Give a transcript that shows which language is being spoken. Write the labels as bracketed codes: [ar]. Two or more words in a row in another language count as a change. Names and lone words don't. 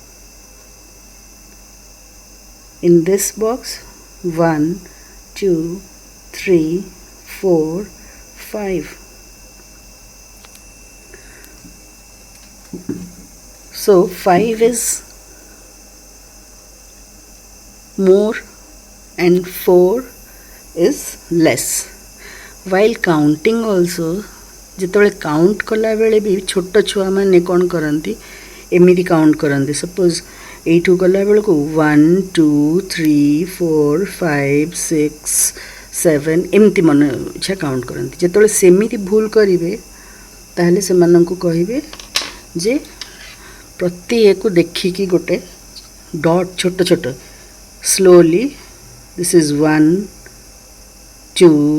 [en] In this box 1, 2, 3, 4, 5. So 5 is more and 4 is less. While counting also [or] ଯେତେବେଳେ କାଉଣ୍ଟ କଲାବେଳେ ବି ଛୋଟ ଛୁଆମାନେ କ'ଣ କରନ୍ତି ଏମିତି କାଉଣ୍ଟ କରନ୍ତି। ସପୋଜ୍ এইଠୁ ଗଲାବେଳକୁ 1, 2, 3, 4, 5, 6, 7 ଏମିତି ମନେ ଇଚ୍ଛା କାଉଣ୍ଟ କରନ୍ତି। ଯେତେବେଳେ ସେମିତି ଭୁଲ କରିବେ ତାହେଲେ ସେମାନଙ୍କୁ କହିବେ ଯେ ପ୍ରତି ଏକୁ ଦେଖିକି ଗୋଟେ ଡଟ୍ ଛୋଟ ଛୋଟ [en] slowly this is [or] 1, 2,